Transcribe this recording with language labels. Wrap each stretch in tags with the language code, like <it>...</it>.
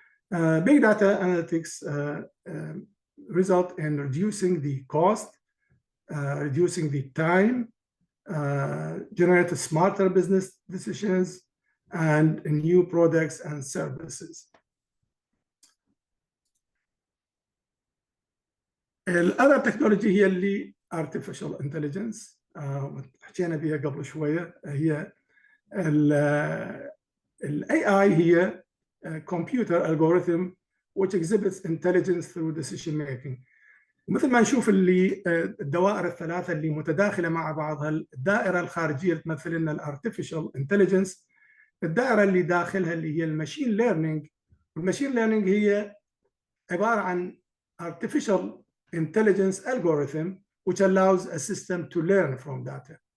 <en>Big data analytics result in reducing the cost, reducing the time, generate smarter business decisions, and new products and services.</en> <ar>الأذر تكنولوجي هي اللي artificial intelligence حكينا بها قبل شوية. هي ال AI هي</ar> <en>computer algorithm which exhibits intelligence through decision making.</en> <ar>مثل ما نشوف اللي الدوائر الثلاثة اللي متداخلة مع بعضها، الدائرة الخارجية تمثل لنا الارتفيشال انتليجنس، الدائرة اللي داخلها اللي هي الماشين ليرنينج. والماشين ليرنينج هي عبارة عن</ar> <en>artificial intelligence algorithm which allows a system to learn from data.</en>